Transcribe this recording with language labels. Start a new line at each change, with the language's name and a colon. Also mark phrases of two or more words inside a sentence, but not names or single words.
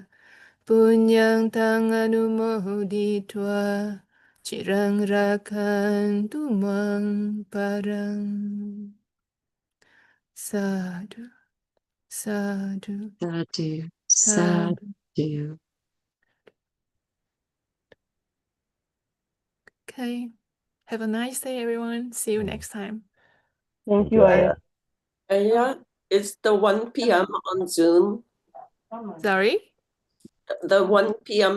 Pali: Punyang tang anumohoditva chirang rakantu mang parang. Sadhu, sadhu, Sadhu, sadhu. sadhu.
English: Okay. Have a nice day, everyone. See you next time. Thank you, Aya. Yeah, it's the 1 p.m. on Zoom. Sorry? The 1 p.m.